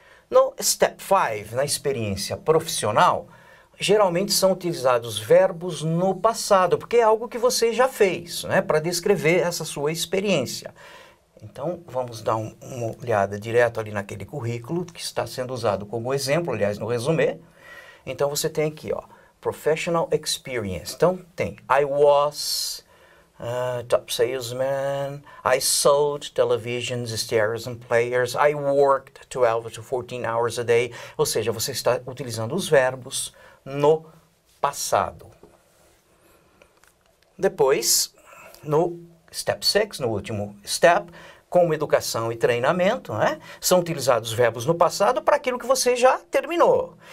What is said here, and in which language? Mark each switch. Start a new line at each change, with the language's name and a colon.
Portuguese: No Step 5, na experiência profissional, geralmente são utilizados verbos no passado, porque é algo que você já fez, né? Para descrever essa sua experiência. Então, vamos dar uma olhada direto ali naquele currículo que está sendo usado como exemplo, aliás, no resumê. Então, você tem aqui, ó,
English: Professional Experience.
Portuguese: Então, tem
English: I was top salesman, I sold televisions, stereos and players, I worked 12 to 14 hours a day.
Portuguese: Ou seja, você está utilizando os verbos no passado. Depois, no Step 6, no último step, como educação e treinamento, né? São utilizados verbos no passado para aquilo que você já terminou.